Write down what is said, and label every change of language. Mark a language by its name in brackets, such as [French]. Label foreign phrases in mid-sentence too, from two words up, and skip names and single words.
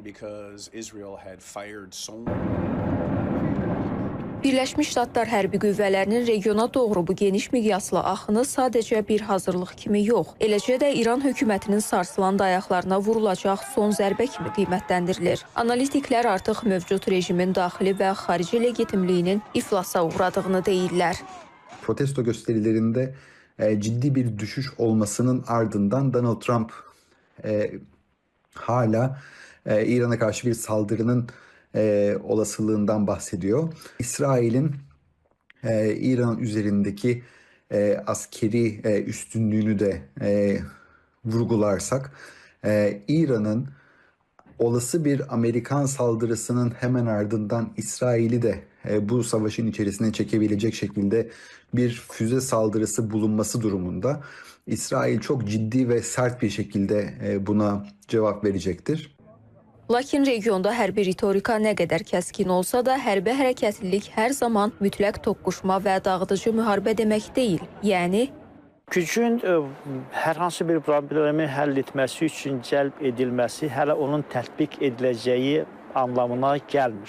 [Azerbaijani] Birləşmiş Ştatlar hərbi qüvvələrinin regiona doğru bu geniş miqyaslı axını sadəcə bir hazırlıq kimi yox, eləcə də İran hökumətinin sarsılan dayaqlarına vurulacaq son zərbə kimi qiymətləndirilir. Analitiklər artıq mövcud rejimin daxili və xarici legitimliyinin iflasa uğradığını deyirlər. [Turkish] Protesto gösterilerinde ciddi bir düşüş olmasının ardından Donald Trump hala İran'a karşı bir saldırının olasılığından bahsediyor. İsrail'in İran üzerindeki askeri üstünlüğünü de vurgularsak, İran'ın olası bir Amerikan saldırısının hemen ardından İsrail'i de bu savaşın içerisine çekebilecek şekilde bir füze saldırısı bulunması durumunda İsrail çok ciddi ve sert bir şekilde buna cevap verecektir. [Azerbaijani] Lakin regionda hərbi ritorika nə qədər kəskin olsa da, hərbi hərəkətlilik hər zaman mütləq toqquşma və dağıdıcı müharibə demək deyil. Yəni, gücün hər hansı bir problemi həll etməsi üçün cəlb edilməsi hələ onun tətbiq ediləcəyi anlamına gəlmir.